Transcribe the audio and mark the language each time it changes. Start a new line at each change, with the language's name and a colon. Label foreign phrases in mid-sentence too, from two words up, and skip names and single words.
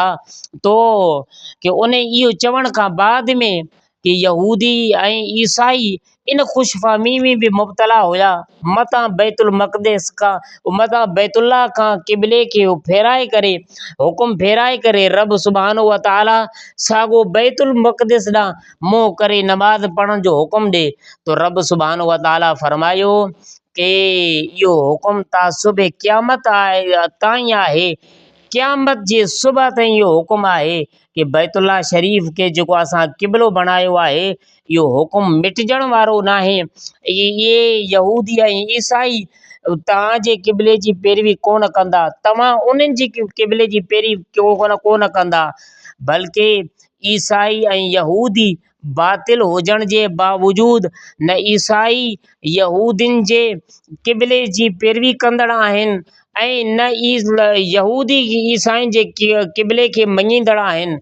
Sindhi: तो कि उन इहो चवण खां बाद में कि यहूदी ऐं ईसाई इन ख़ुशफ़हमी में बि मुब्तला हुया मतां बैतुल मक़दिस खां मतां बैतुल्लाह खां क़िबले खे फेराए करे हुकुम फेराए करे रब
Arabic: سبحانه وتعالى
Sindhi: साॻियो बैतुल मक़दिस ॾांहुं मुंहुं करे नमाज़ पढ़ण जो हुकुम ॾे तो रब सुब्हानहु व तआला फरमायो कि इहो हुकुम ता सुबह क़यामत ताईं आहे। क़यामत जे सुबह ताईं इहो हुकुम आहे कि बैतुल्लाह शरीफ़ के जेको असां क़िबलो बणायो आहे इहो हुकुम मिटजण वारो नाहे। इहे यहूदी ऐं ईसाई तव्हांजे क़िबले जी पैरवी कोन कंदा तव्हां उन्हनि जी क़िबले जी पैरवी कोन कंदा बल्कि ईसाई ऐं यहूदी बातिल हुजण जे बावजूद न ईसाई यहूदियुनि जे क़िबले जी पैरवी कंदड़ आहिनि ऐं न यहूदी ईसाइनि जे क़िबले खे मञींदड़ आहिनि।